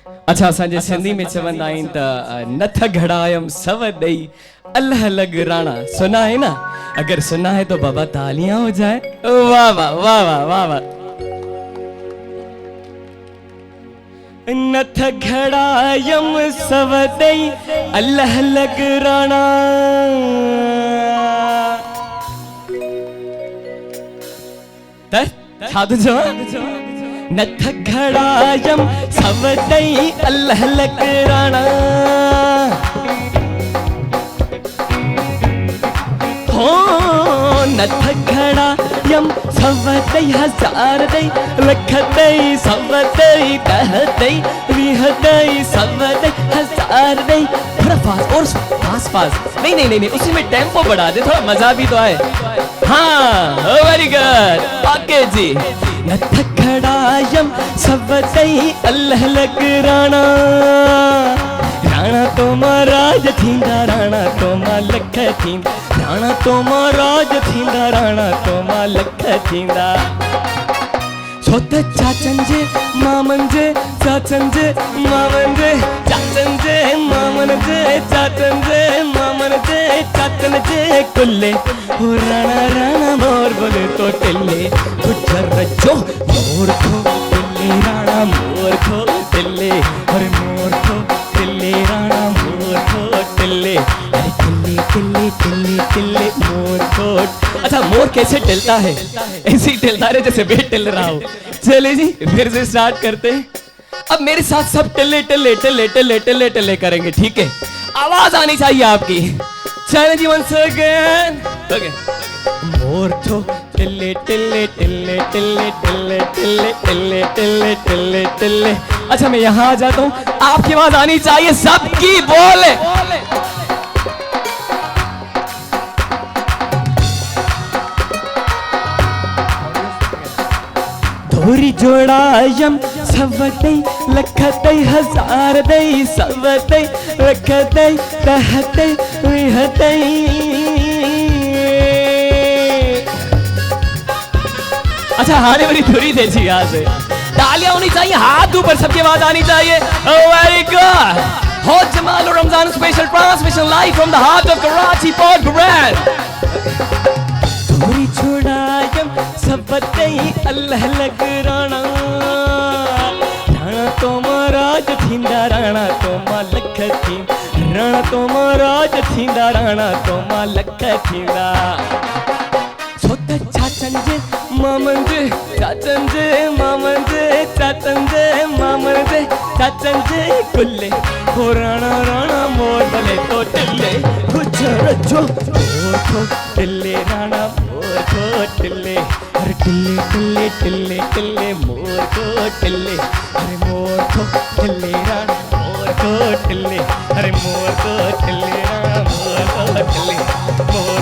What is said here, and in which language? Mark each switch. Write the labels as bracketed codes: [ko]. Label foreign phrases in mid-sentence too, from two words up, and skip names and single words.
[sd] अच्छा असांजे सिंधी में चवंदा आहिनि त नथ घड़ायम सव ॾेई अल्लाह लग राणा [hi] सुना है ना अगर सुना है तो बाबा तालियां हो जाए [sd] वाह वाह वाह वाह वाह वाह नथ घड़ायम सव ॾेई अल्लाह लग राणा त छा थो चवां नथ घड़ायम सव ॾेई अल्लाह लग राणा हो नथ घड़ायम सव ॾेई हज़ार ॾेई लख ॾेई सव ॾेई ॾह ॾेई वीह ॾेई सव ॾेई हज़ार ॾेई [hi] थोड़ा फास्ट और फास्ट फास्ट नहीं नहीं नहीं उसी में टेम्पो बढ़ा दे थोड़ा मजा भी तो आए हाँ [en] very good okay [sd] जी नथ घड़ायम सव ॾेई अल्लाह लग राणा राणा तो महाराज थींदा राणा तो मां लख थींदा राणा तो महाराज थींदा राणा तो मां लख थींदा छो त चाचन जे मामन जे चाचन जे मामन जे चाचन जे मामन जे चाचन जे मामन जे चाचन जे कुल्ले हो राणा राणा मोर बोले तो टिल्ले गुजर जो मोर खो टिल्ले राणा मोर खो टिल्ले अरे मोर खो टिल्ले राणा मोर खो टिल्ले अरे टिल्ले टिल्ले टिल्ले टिल्ले मोर खो अच्छा मोर [hi] कैसे टिलता है ऐसे ही टिलता रहे जैसे मैं टिल रहा हूँ चले जी फिर से स्टार्ट करते हैं अब मेरे साथ सब टिल्ले टिल्ले टिल्ले टिल्ले टिल्ले टिल्ले करेंगे ठीक है आवाज आनी चाहिए आपकी चले जी [en] one second okay [hi] मोर तो टिल्ले टिल्ले टिल्ले टिल्ले टिल्ले टिल्ले टिल्ले टिल्ले टिल्ले टिल्ले अच्छा मैं यहाँ आ जाता हूँ आपकी आवाज आनी चाहिए सबकी बोले [sd] धोरी जोड़ायम सव ॾेई लख ॾेई हज़ार ॾेई सव ॾेई लख ॾेई ॾह ॾेई वीह ॾेई अच्छा हाणे वरी धुरी थे जी [hi] यहाँ से तालियां होनी चाहिए हाथ ऊपर सबकी आवाज आनी चाहिए [en] very good [sd] हो जमाल रमजान [en] special transmission live from the heart of Karachi [sd] पोर्ट ब्रांड धोरी छोड़ायम सब ॾेई अल्लाह लग राणा राणा तो महाराज थींदा राणा तो मां लख थींदा राणा तो महाराज थींदा राणा तो मां लख थींदा छो त चाचन जे मामन जे चाचन जे मामन जे चाचन जे मामन जे चाचन जे कुल्ले हो राणा राणा मोर भले तो टिल्ले गुजर जो मोर को टिल्ले राणा मोर को टिल्ले अरे टिल्ले टिल्ले टिल्ले टिल्ले मोर को टिल्ले अरे मोर को टिल्ले राणा मोर को टिल्ले अरे मोर को टिल्ले राणा मोर को टिल्ले मोर